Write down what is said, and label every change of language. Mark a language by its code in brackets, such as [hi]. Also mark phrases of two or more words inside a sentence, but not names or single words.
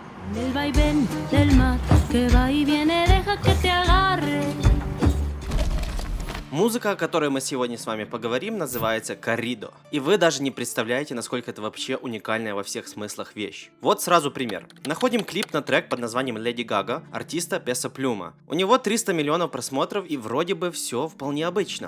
[es] El vaivén del mar que va y viene, deja que te agarre. [ru] Музыка, о которой мы сегодня с вами поговорим, называется корридо. И вы даже не представляете, насколько это вообще уникальная во всех смыслах вещь. Вот сразу пример. Находим клип на трек под названием Lady Gaga артиста Peso Pluma. У него 300 миллионов просмотров и вроде бы все вполне обычно.